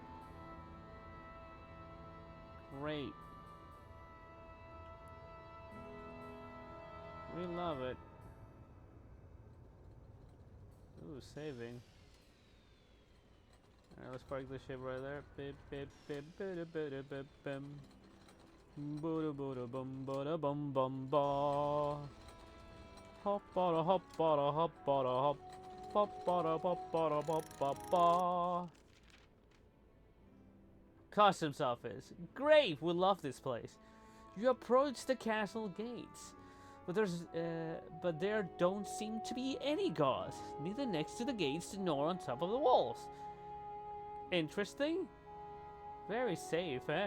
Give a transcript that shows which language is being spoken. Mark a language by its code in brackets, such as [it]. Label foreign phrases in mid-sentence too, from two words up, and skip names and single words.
[en] Great. We love it. Ooh, saving. Alright, let's park the ship right there. Bip, bip, bip, bip, bip, bip, bim. Bada bada bum bada bum bum ba. Hop bada hop bada hop bada hop. Hop bada hop bada hop ba ba. Customs office. Great, we love this place. You approach the castle gates, but there don't seem to be any guards, neither next to the gates nor on top of the walls. Interesting. Very safe, eh?